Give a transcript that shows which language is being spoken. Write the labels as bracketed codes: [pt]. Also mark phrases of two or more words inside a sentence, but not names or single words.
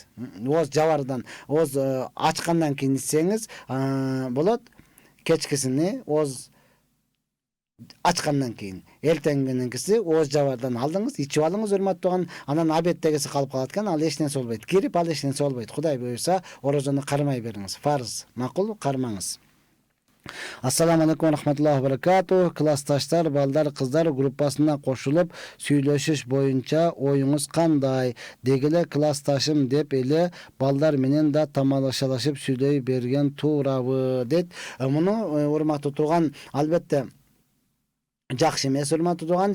[ky] Ооз жабардан, ооз ачкандан кийин ичсеңиз болот. Кечкисини ооз ачкандан кийин, эртеңгенкиси ооз жабардан алдыңыз, ичип алыңыз урматтууган, анан обедтегиси калып калат экен, ал эч нерсе болбойт. Кирип ал эч нерсе болбойт. Кудай буйруса, орозону кармай бериңиз. Фарз, макул, кармаңыз. [ar] السلام عليكم رحمة الله بركاته. [ky] Классташтар, балдар, кыздар группасына кошулуп сүйлөшүш боюнча оюңуз кандай? Дегеле классташым деп эле балдар менен да тамашалашып сүйлөй берген туурабы дейт. Муну урматтуу турган, албетте жакшы эмес урматтууган.